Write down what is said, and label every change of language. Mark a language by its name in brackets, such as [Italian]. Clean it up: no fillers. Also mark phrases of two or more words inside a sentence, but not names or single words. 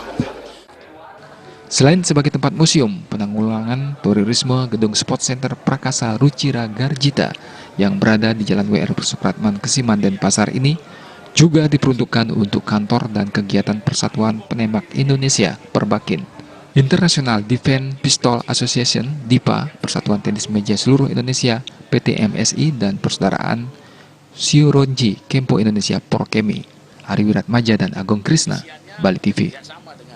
[Indonesian] Selain sebagai tempat museum penanggulangan terorisme, Gedung Sport Center Prakasa Rucira Garjita yang berada di Jalan WR Supratman Kesiman Denpasar ini juga diperuntukkan untuk kantor dan kegiatan Persatuan Penembak Indonesia Perbakin, International Defense Pistol Association (DIPA), Persatuan Tenis Meja Seluruh Indonesia PT MSI, dan Persaudaraan Sioronji Kempo Indonesia Porkemi. Ari Wiratmaja dan Agung Krisna, Bali TV.